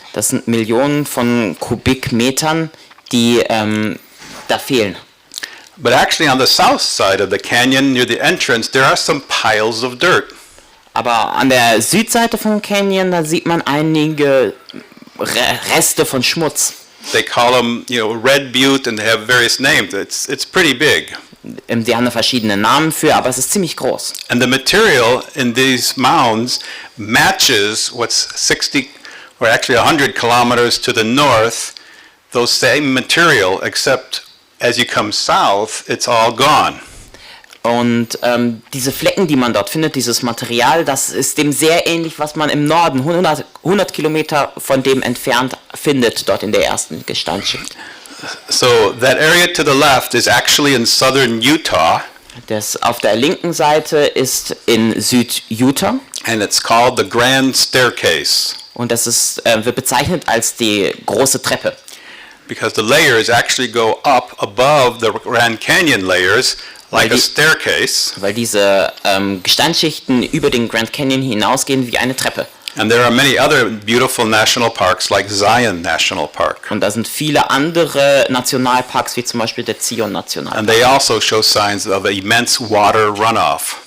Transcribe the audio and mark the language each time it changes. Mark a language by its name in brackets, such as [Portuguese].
[German] Das sind Millionen von Kubikmetern, die da fehlen. [English] But actually on the south side of the canyon, near the entrance, there are some piles of dirt. [German] Aber an der Südseite vom Canyon, da sieht man einige Reste von Schmutz. [English] They call them, Red Butte, and they have various names. It's pretty big. [German] Die haben verschiedene Namen für, aber es ist ziemlich groß. [English] And the material in these mounds matches what's 60 or actually 100 kilometers to the north, those same material, except as you come south, it's all gone. [German] Und diese Flecken, die man dort findet, dieses Material, das ist dem sehr ähnlich, was man im Norden, 100 Kilometer von dem entfernt, findet, dort in der ersten Gesteinsschicht. [English] So that area to the left is actually in southern Utah. [German] Das auf der linken Seite ist in Süd-Utah. [English] And it's called the Grand Staircase. [German] Und das ist, wird bezeichnet als die große Treppe. [English] Because the layers actually go up above the Grand Canyon layers like a staircase. [German] Weil diese Gesteinsschichten über den Grand Canyon hinausgehen wie eine Treppe. [English] And there are many other beautiful national parks like Zion National Park. [German] Und da sind viele andere Nationalparks, wie zum Beispiel der Zion Nationalpark. [English] And they also show signs of immense water runoff.